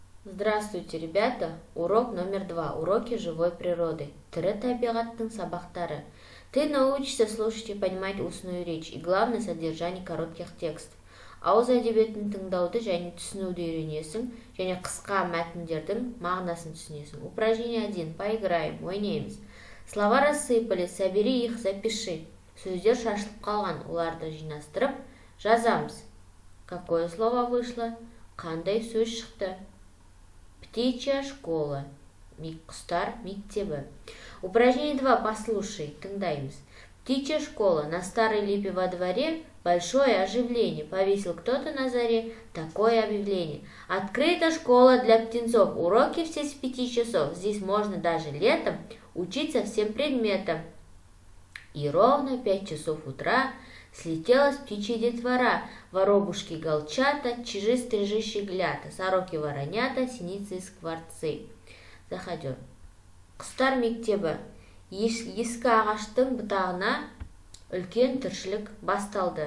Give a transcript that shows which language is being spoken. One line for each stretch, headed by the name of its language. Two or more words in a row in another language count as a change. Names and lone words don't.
Russian: Здравствуйте, ребята! Урок номер 2. Уроки живой природы.
Kazakh: Тірі табиғаттың сабақтары.
Russian: Ты научишься слушать и понимать устную речь и главное содержание коротких текстов.
Kazakh: Ауыз әдебиетін тыңдауды және түсінуді үйренесің, және қысқа мәтіндердің мағынасын түсінесің.
Russian: Упражнение 1. Поиграем, ойнаймыз. Слова рассыпались, собери их, запиши.
Kazakh: Сөздер шашылып қалған, оларды жинастырып жазамыз.
Russian: Какое слово вышло?
Kazakh: Қандай сөз шықты?
Russian: Птичья школа.
Kazakh: Құстар мектебі.
Russian: Упражнение 2. Послушай, тыңдаймыз. Птичья школа. На старой липе во дворе большое оживление. Повесил кто-то на заре такое объявление. Открыта школа для птенцов. Уроки все с 5 часов. Здесь можно даже летом учиться всем предметам. И ровно 5 часов утра слетелась птичья детвора, воробушки галчата, чижи стрижи щеглята, сороки воронята, синицы и скворцы.
Kazakh: Заходер. Құстар мектебі. Ескі ағаштың бұтағына үлкен тіршілік басталды.